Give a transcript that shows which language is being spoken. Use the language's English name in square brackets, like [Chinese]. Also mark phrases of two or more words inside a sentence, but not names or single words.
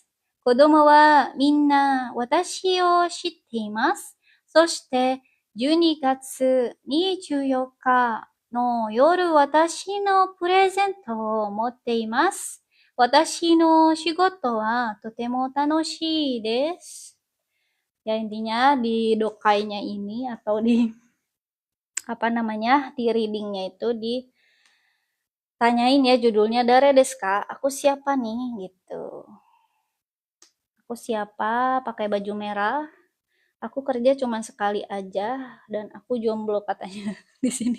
[Japanese] 子供はみんな私を知っています。そして12月24日の夜、私のプレゼントを持っています。私の仕事はとても楽しいです。 [Indonesian] Ya intinya di dokainya ini atau di di readingnya itu ditanyain ya judulnya [Japanese] 誰ですか? [Indonesian] Aku siapa nih gitu. Aku siapa, pakai baju merah, Aku kerja cuma sekali aja dan aku jomblo katanya di sini.